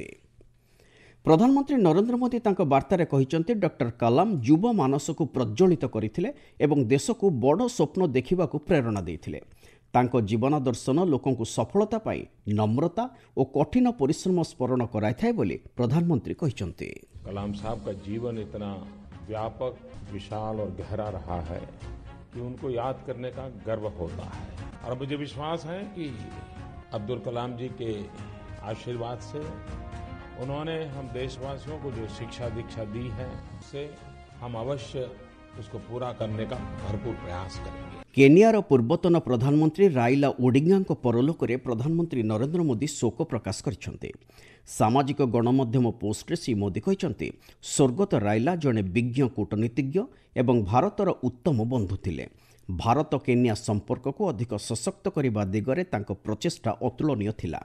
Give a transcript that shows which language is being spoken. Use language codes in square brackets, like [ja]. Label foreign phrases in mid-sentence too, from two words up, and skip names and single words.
[or] ପ୍ରଧାନମନ୍ତ୍ରୀ ନରେନ୍ଦ୍ର ମୋଦି ତାଙ୍କ ବାର୍ତ୍ତାରେ କହିଛନ୍ତି, ଡକ୍ଟର କଲାମ ଯୁବ ମାନସକୁ ପ୍ରଜ୍ୱଳିତ କରିଥିଲେ ଏବଂ ଦେଶକୁ ବଡ଼ ସ୍ୱପ୍ନ ଦେଖିବାକୁ ପ୍ରେରଣା ଦେଇଥିଲେ। ତାଙ୍କ ଜୀବନ ଦର୍ଶନ ଲୋକଙ୍କୁ ସଫଳତା ପାଇଁ ନମ୍ରତା ଓ କଠିନ ପରିଶ୍ରମ ସ୍ମରଣ କରାଇଥାଏ ବୋଲି ପ୍ରଧାନମନ୍ତ୍ରୀ କହିଛନ୍ତି। [hi] कलाम साहब का जीवन इतना व्यापक, विशाल और गहरा रहा है कि उनको याद करने का गर्व होता है। और मुझे विश्वास है कि अब्दुल कलाम जी के आशीर्वाद से उन्होंने हम देशवासियों को जो शिक्षा दीक्षा दी है, उससे हम अवश्य उसको पूरा करने का भरपूर प्रयास करेंगे। [or] କେନିଆର ପୂର୍ବତନ ପ୍ରଧାନମନ୍ତ୍ରୀ ରାଇଲା ଓଡିଙ୍ଗାଙ୍କ ପରଲୋକରେ ପ୍ରଧାନମନ୍ତ୍ରୀ ନରେନ୍ଦ୍ର ମୋଦି ଶୋକ ପ୍ରକାଶ କରିଛନ୍ତି। ସାମାଜିକ ଗଣମାଧ୍ୟମ ପୋଷ୍ଟରେ ଶ୍ରୀ ମୋଦି କହିଛନ୍ତି, ସ୍ୱର୍ଗତ ରାଇଲା ଜଣେ ବିଜ୍ଞ କୂଟନୀତିଜ୍ଞ ଏବଂ ଭାରତର ଉତ୍ତମ ବନ୍ଧୁ ଥିଲେ। ଭାରତ କେନିଆ ସମ୍ପର୍କକୁ ଅଧିକ ସଶକ୍ତ କରିବା ଦିଗରେ ତାଙ୍କ ପ୍ରଚେଷ୍ଟା ଅତୁଳନୀୟ ଥିଲା।